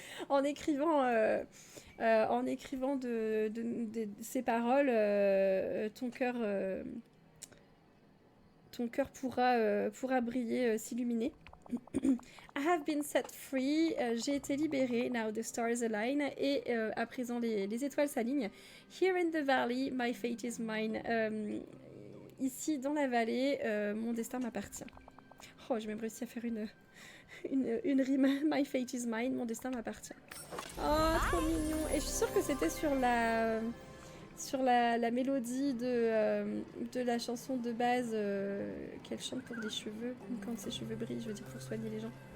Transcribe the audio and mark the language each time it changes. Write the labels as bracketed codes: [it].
[fr] En écrivant de ces paroles, ton cœur pourra briller, s'illuminer. [en] I have been set free. [fr] J'ai été libérée. [en] Now the stars align. [fr] Et à présent, les étoiles s'alignent. [en] Here in the valley, my fate is mine. [fr] Ici, dans la vallée, mon destin m'appartient. Oh, j'ai même réussi à faire une rime. [en] My fate is mine. [fr] Mon destin m'appartient. Oh, trop mignon. Et je suis sûre que c'était sur la mélodie de la chanson de base qu'elle chante pour les cheveux, quand ses cheveux brillent, je veux dire pour soigner les gens.